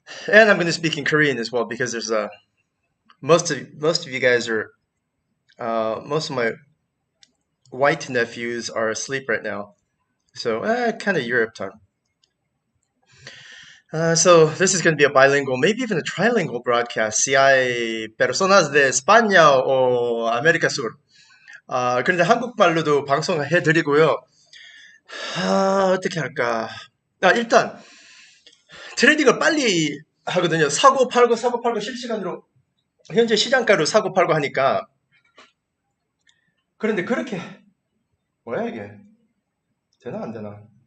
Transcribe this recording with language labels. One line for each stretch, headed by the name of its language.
English: And I'm going to speak in Korean as well because there's most of you guys are most of my white nephews are asleep right now. So kind of Europe time. So this is going to be a bilingual, maybe even a trilingual broadcast.
Spanish: Si hay personas de España o América Sur.
Korean: 그런데 한국말로도 방송을 해드리고요. 어떻게 할까? 일단 트레이딩을 빨리 하거든요. 사고 팔고 실시간으로 현재 시장가로 사고 팔고 하니까. 그런데 그렇게 뭐야 이게? 되나 안 되나?